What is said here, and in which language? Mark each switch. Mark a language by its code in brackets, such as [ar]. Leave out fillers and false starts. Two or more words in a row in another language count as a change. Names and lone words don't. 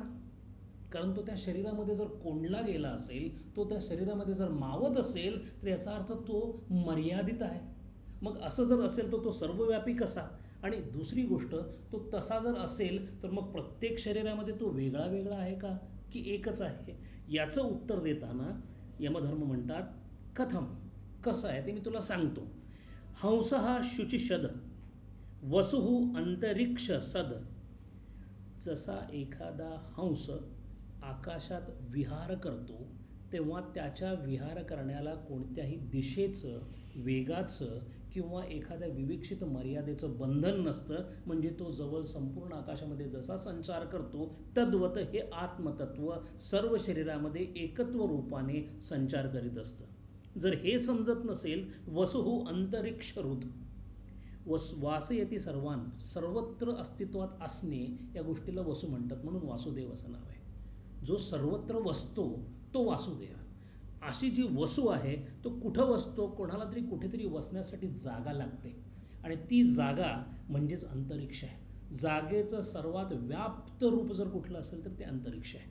[mr] कारण तो त्या शरीरामध्ये जर कोंडला गेला असेल, तो त्या शरीरामध्ये जर मावत असेल तर याचा अर्थ तो मर्यादित आहे. मग असं जर असेल तर तो सर्वव्यापी कसा? आणि दुसरी गोष्ट, तो तसा जर असेल तर मग प्रत्येक शरीरामध्ये तो वेगळा वेगळा आहे का की एकच आहे? याचं उत्तर देताना यमधर्म म्हणतात, कथम, कसं आहे ते मी तुला सांगतो. [sa] हंसः शुचिशद वसुः अंतरिक्ष सद. [mr] जसा एखादा हंस आकाशात विहार करतो तेव्हा त्याच्या विहार करण्याला कोणत्याही दिशेचं, वेगाचं किंवा एखाद्या विवेक्षित मर्यादेचं बंधन नसतं, म्हणजे तो जवळ संपूर्ण आकाशामध्ये जसा संचार करतो तद्वत हे आत्मतत्व सर्व शरीरामध्ये एकत्व रूपाने संचार करीत असतं. जर हे समजत नसेल, [sa] वसुः अंतरिक्षरुद, वासयती सर्वान, [mr] सर्वत्र अस्तित्वात असणे या गोष्टीला वसु म्हणतात, म्हणून वासुदेव असं नाव आहे. जो सर्वत्र वसतो तो वासुदेव. अशी जी वसू आहे तो कुठं वसतो? कोणाला तरी कुठेतरी वसण्यासाठी जागा लागते आणि ती जागा म्हणजेच अंतरिक्ष आहे. जागेचं सर्वात व्याप्त रूप जर कुठलं असेल तर ते अंतरिक्ष आहे.